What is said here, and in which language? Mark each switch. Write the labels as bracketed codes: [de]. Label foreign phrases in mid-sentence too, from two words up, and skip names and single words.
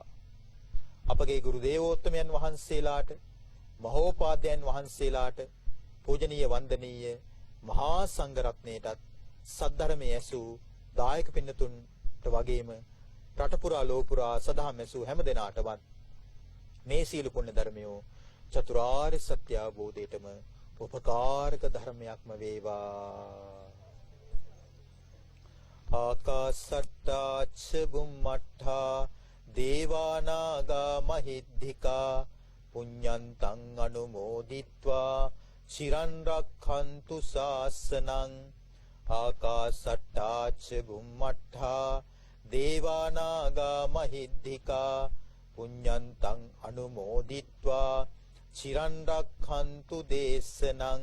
[si] අපගේ ගුරු දේවෝත්තමයන් වහන්සේලාට මහෝපාද්‍යයන් වහන්සේලාට පූජනීය වන්දනීය මහා සංඝ රත්නයටත් සද්ධර්මයේ ඇසූ දායක පින්නතුන්ට වගේම රට පුරා ලෝ පුරා සදහම් ඇසූ හැම දෙනාටවත් මේ සීල පුණ්‍ය ධර්මයෝ චතුරාර්ය සත්‍ය අවබෝධයටම උපකාරක ධර්මයක්ම වේවා. [pi] ආකාසට්ටා ච බුම්මට්ඨා දේවානාගා මහිද්దికා පුඤ්ඤන්තං අනුමෝදිත්වා චිරන් රක්ඛන්තු ශාසනං. ආකාසට්ටා ච බුම්මට්ඨා දේවානාගා මහිද්దికා පුඤ්ඤන්තං අනුමෝදිත්වා චිරන් රක්ඛන්තු දේශනං.